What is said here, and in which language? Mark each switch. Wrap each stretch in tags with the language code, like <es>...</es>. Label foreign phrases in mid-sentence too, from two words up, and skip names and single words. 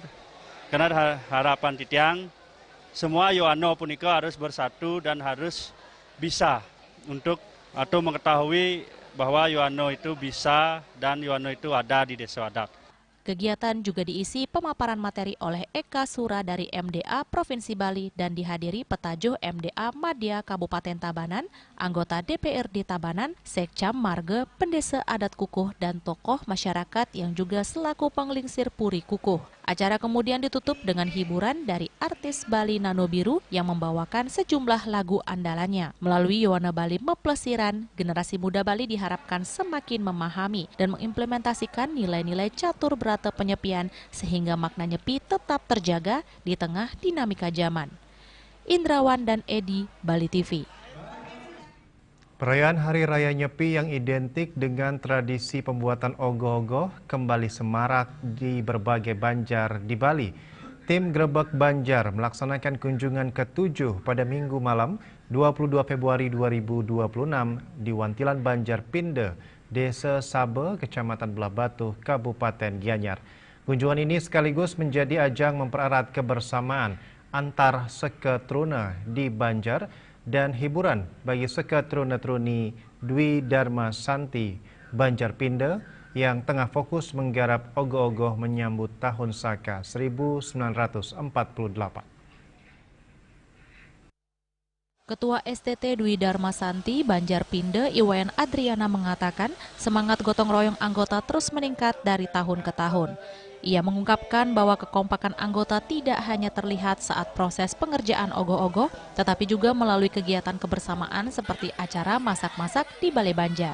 <id>Karena harapan Titiang, semua Yoano punika harus bersatu dan harus bisa untuk atau mengetahui bahwa Yoano itu bisa dan Yoano itu ada di desa adat. Kegiatan juga diisi pemaparan materi oleh Eka Sura dari MDA Provinsi Bali dan dihadiri petajuh MDA Madya Kabupaten Tabanan, anggota DPRD Tabanan, Sekcam Marga, Pendesa Adat Kukuh, dan tokoh masyarakat yang juga selaku penglingsir Puri Kukuh. Acara kemudian ditutup dengan hiburan dari artis Bali Nano Biru yang membawakan sejumlah lagu andalannya. Melalui Yuwana Bali Mapelesiran, generasi muda Bali diharapkan semakin memahami dan mengimplementasikan nilai-nilai catur berata penyepian sehingga makna nyepi tetap terjaga di tengah dinamika zaman. Indrawan dan Edi, Bali TV. Perayaan Hari Raya Nyepi yang identik dengan tradisi pembuatan ogoh-ogoh kembali semarak di berbagai banjar di Bali. Tim Grebek Banjar melaksanakan kunjungan ke-7 pada Minggu malam 22 Februari 2026 di Wantilan Banjar Pinde, Desa Sabe, Kecamatan Belah Batu, Kabupaten Gianyar. Kunjungan ini sekaligus menjadi ajang mempererat kebersamaan antar seketrune di Banjar dan hiburan bagi seketrune-truni Dwi Dharma Santi Banjar Pinde yang tengah fokus menggarap ogoh-ogoh menyambut Tahun Saka 1948. Ketua STT Dwi Dharma Santi Banjar Pinde, Iwayan Adriana mengatakan semangat gotong royong anggota terus meningkat dari tahun ke tahun. Ia mengungkapkan bahwa kekompakan anggota tidak hanya terlihat saat proses pengerjaan ogoh-ogoh, tetapi juga melalui kegiatan kebersamaan seperti acara masak-masak di Balai Banjar.</id>